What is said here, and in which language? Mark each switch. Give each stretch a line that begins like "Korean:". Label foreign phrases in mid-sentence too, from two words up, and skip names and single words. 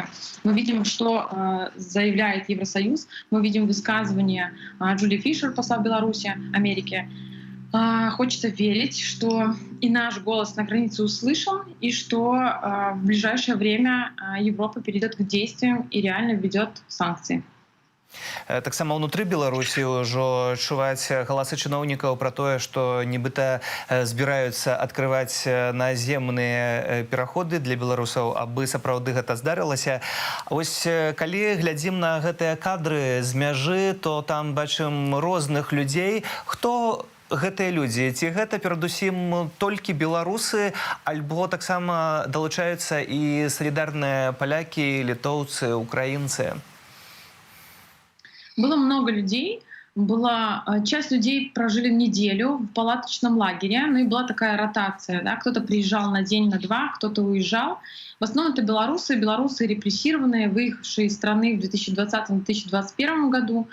Russian: Мы видим, что заявляет Евросоюз, мы видим высказывание Джулии Фишер, посла Беларуси, Америки. Хочется верить, что и наш голос на границе услышан, и что в ближайшее время Европа перейдет к действиям и реально введет санкции.
Belarusian: Таксама ўнутры Беларусі ўжо чуваць галасы чыноўнікаў пра тое, што нібыта збіраюцца адкрываць наземныя пераходы для беларусаў, абы сапраўды гэта здарылася. Вось калі глядзім на гэтыя кадры з мяжы, то там бачым розных людзей. Хто гэтыя людзі? Ці гэта перадусім толькі беларусы, альбо таксама далучаюцца і салідарныя палякі, літоўцы, украінцы?
Russian: Было много людей. Часть людей прожили неделю в палаточном лагере, ну и была такая ротация. Да? Кто-то приезжал на день, на два, кто-то уезжал. В основном это белорусы репрессированные, выехавшие из страны в 2020-2021 году.